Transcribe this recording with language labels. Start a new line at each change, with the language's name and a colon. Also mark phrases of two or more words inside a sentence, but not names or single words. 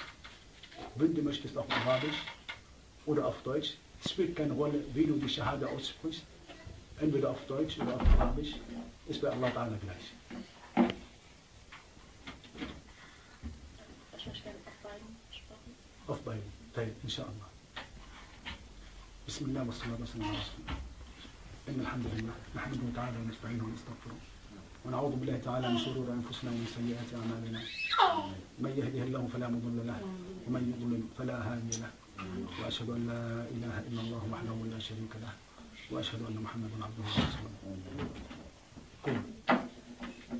German: Wenn du möchtest, auf Arabisch oder auf Deutsch. Es spielt keine Rolle, wie du die Shahada aussprichst. Entweder auf Deutsch oder auf Arabisch. Ist bei
Arabic: الله تعالى
German: gleich. Auf beiden. Teil, inshallah.
Arabic: بسم الله وصلى الله عليه وسلم. إن الحمد لله نحمده تعالى ونستعينه ونستغفره ونعوذ بالله تعالى من شرور أنفسنا ومن سيئات أعمالنا من يهده الله فلا مضل له ومن يضلل فلا هادي له وأشهد أن لا إله إلا الله وحده لا شريك له وأشهد أن محمدا عبده ورسوله.